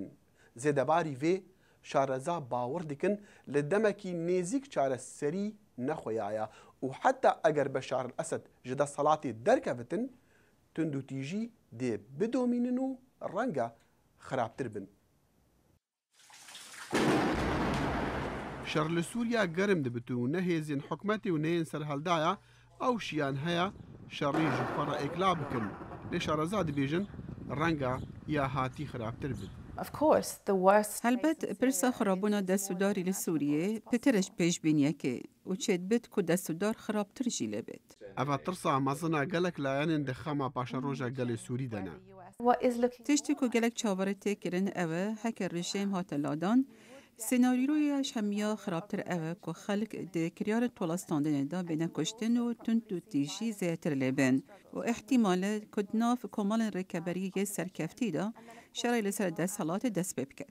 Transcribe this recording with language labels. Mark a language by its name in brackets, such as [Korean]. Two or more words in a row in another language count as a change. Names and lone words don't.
[Kurdish] Zêdebarî vê şareza bawir dikin li demekî nêzik çareserî nexweyaye û heta eger Beşar el-Esed ji desthilatê derkevitin tund û tîjî dê bidomînin û renga xirabtir bin. Şer li Sûriya gerim dibit û ne hêzên hikûmetê û ne yên serheldaya ew şiyan heye şerî ji xwe re êkla bikin. Lê şareza dibêjin renga ya hatî xirabtir bin. هەلبەت پرسا خراببوونا دەستورداری لە سووریێ پترش پێشبینیەکێ و چێت بێت ku دەستوردار خراپتر jî lê bêt. Ev tirsa mezina gelek layanên di xema paşeroja gelê Sûrî de ne. Tiştî ku gelek çavarê tê kirin ew e heke rejim hate ladan, senaryoya hemiya xirabtir ew e ku xelk di kiryarên tolaslandinê da bêne kuştin û tund û tîjî zêtir lêbin û ihtimale ku di nav komalên rêkeberiyê serkeftî da şerê li ser desthilatê dest pê biket.